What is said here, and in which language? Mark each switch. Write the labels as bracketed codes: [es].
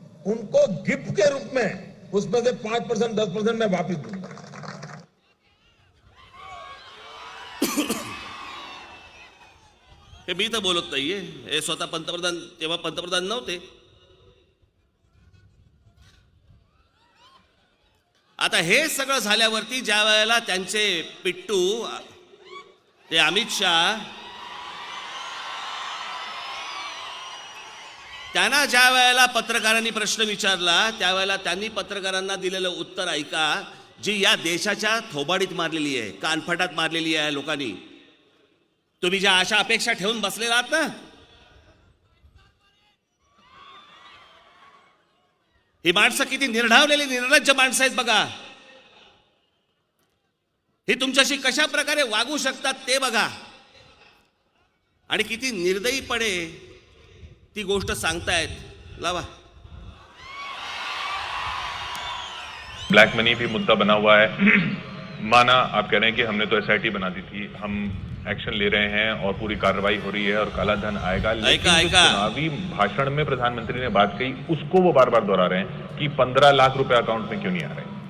[hi] उनको गिफ्ट के रूप में उसमें से 5% 10% मैं वापिस दूंगा. [mr] हे मी तर बोलत नाहीये, हे स्वतः पंतप्रधान तेव्हा पंतप्रधान नव्हते. आता हे सगळं झाल्यावरती ज्या वेळेला त्यांचे पिट्टू ते अमित शहा त्यांना ज्या वेळेला पत्रकारांनी प्रश्न विचारला त्यावेळेला त्यांनी पत्रकारांना दिलेलं उत्तर ऐका, जी या देशाच्या थोबाडीत मारलेली आहे, कानफटात मारलेली आहे लोकांनी. तुम्ही ज्या आशा अपेक्षा ठेवून बसलेला आहात ना, ही माणसं किती निर्ढावलेली निर्लज्ज माणसं आहेत बघा. हे तुमच्याशी कशा प्रकारे वागू शकतात ते बघा, आणि किती निर्दयीपणे ती गोष्ट सांगतायत. लावा. [hi] ब्लैक मनी भी मुद्दा बना हुआ है. माना आप कह रहे हैं कि हमने तो एसआईटी बना दी थी, हम एक्शन ले रहे हैं और पूरी कार्रवाई हो रही है और काला धन आएगा, लेकिन जो चुनावी भाषण में प्रधानमंत्री ने बात कही उसको वो बार बार दोहरा रहे हैं कि 15 लाख रुपए अकाउंट में क्यों नहीं आ रहे.